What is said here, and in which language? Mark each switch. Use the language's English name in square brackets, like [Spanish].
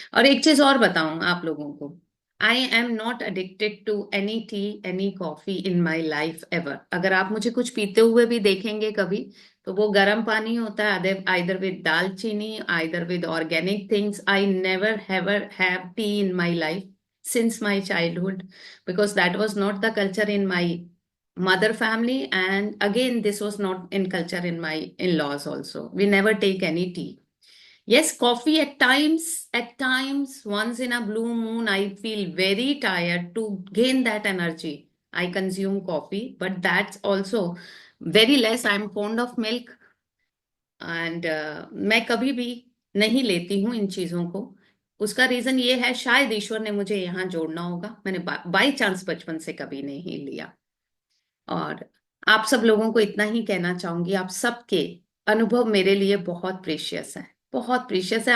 [Hindi] और एक चीज और बताऊं आप लोगों को, [English] I am not addicted to any tea, any coffee in my life ever. [Hindi] अगर आप मुझे कुछ पीते हुए भी देखेंगे कभी, तो वो गर्म पानी होता है, [English] Either with दालचीनी, either with organic things. I never ever have tea in my life. since my childhood, because that was not the culture in my mother family, and again this was not in culture in my in-laws also. We never take any tea. Yes, coffee at times, once in a blue moon, I feel very tired. To gain that energy, I consume coffee, but that's also very less. I'm fond of milk, [Hindi] and मैं कभी भी नहीं लेती हूँ इन चीजों को। उसका reason ये है, शायद ईश्वर ने मुझे यहाँ जोड़ना होगा, मैंने बाई चांस बचपन से कभी नहीं लिया। और आप सब लोगों को इतना ही कहना चाहूंगी, आप सबके अनुभव मेरे लिए बहुत प्रेशियस है, बहुत प्रेशियस है।